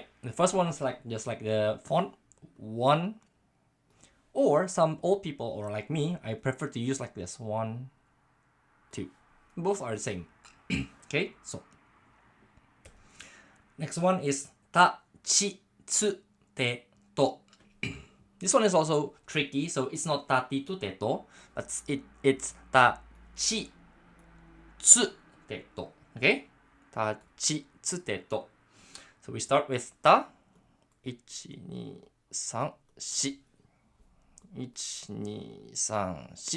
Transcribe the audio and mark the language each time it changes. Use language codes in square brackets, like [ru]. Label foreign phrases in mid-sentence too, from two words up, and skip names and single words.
[en] The first one is like just like the font 1, or some old people or like me, I prefer to use like this 1, 2. Both are the same. Okay, so next one is [ja] ta, chi, tsu, te, to. [en] This one is also tricky, so it's not ta, ti, tu, te, [ja] to, [en] but it's [ja] ta, chi, tsu, te, to. Okay, ta, chi, tsu, te, to. [en] So we start with [ja] ta. [en] 1, 2, 3, 4. 1, 2, 3, 4.